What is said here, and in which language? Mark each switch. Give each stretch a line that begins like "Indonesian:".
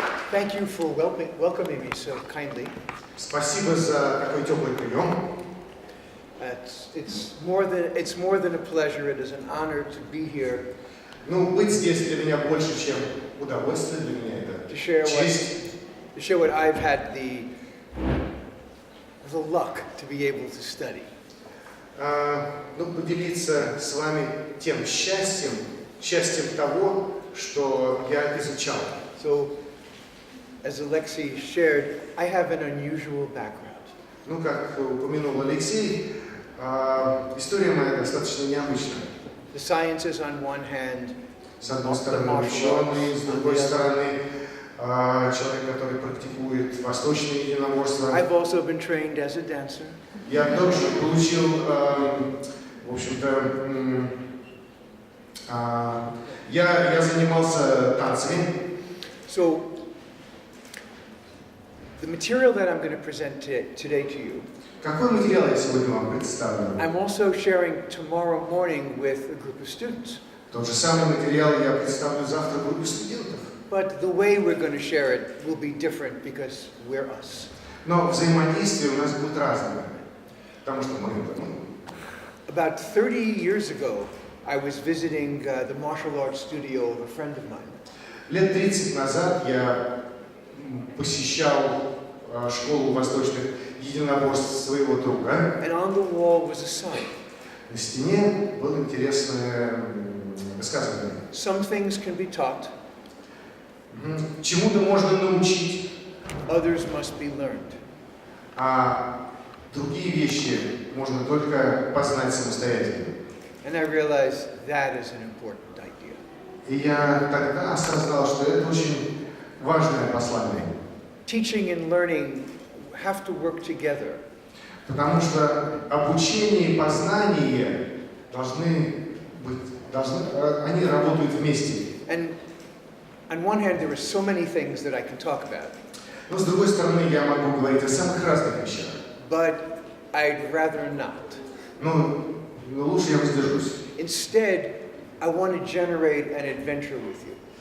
English: Thank you for welcoming me so kindly.
Russian: Спасибо за такой теплый прием.
English: It's more than a pleasure. It is an honor to be here.
Russian: Ну, быть здесь для меня больше, чем удовольствие, для меня это честь.
English: To share what I've had the luck to be able to study.
Russian: Поделиться с вами тем счастьем того, что я изучал.
English: So, as Alexei shared, I have an unusual background.
Russian: Как упомянул Алексей, история моя достаточно необычная.
English: The sciences on one hand,
Russian: с одной стороны ученый, с другой стороны человек, который практикует восточное единоборство.
English: I've also been trained as a dancer.
Russian: Я также получил, в общем-то, я занимался танцами.
English: So, the material that I'm going to present today to you,
Russian: Какой материал я сегодня вам представлю?
English: I'm also sharing tomorrow morning with a group of students.
Russian: Тот же самый материал я представлю завтра группе студентов.
English: But the way we're going to share it will be different because we're us.
Russian: Но взаимодействие у нас будет разное, потому что мы.
English: About 30 years ago, I was visiting the martial arts studio of a friend of mine.
Russian: Лет 30 назад я посещал школу восточных единоборств своего друга.
English: And on the wall was a sign.
Russian: На стене было интересное высказывание.
English: Some things can be taught.
Russian: Чему-то можно научить.
English: Others must be learned.
Russian: А другие вещи можно только познать самостоятельно.
English: And I realized that is an important idea.
Russian: И я тогда осознал, что это очень важное послание.
English: Teaching and learning have to work together.
Russian: Потому что обучение и познание они работают вместе.
English: And on one hand, there are so many things that I can talk about.
Russian: Но с другой стороны, я могу говорить о самых разных вещах.
English: But I'd rather not.
Russian: Но лучше я воздержусь.
English: Instead, I want to generate an adventure with you.